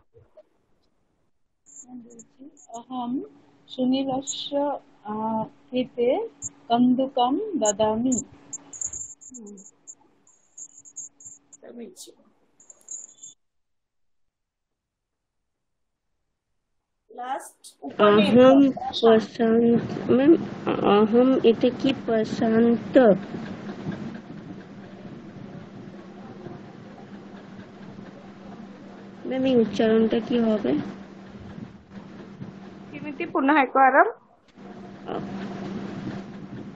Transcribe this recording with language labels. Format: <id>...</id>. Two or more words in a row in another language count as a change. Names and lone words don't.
<sa>अहं सुनीलस्य कृते कन्दुकं ददामि। अहम प्रशांत मैम अहम</sa> <bn>এটা কি প্রশান্ত? ম্যাম এই উচ্চারণটা কি হবে?</bn> <sa>किमिति पुनः एकवारं?</sa>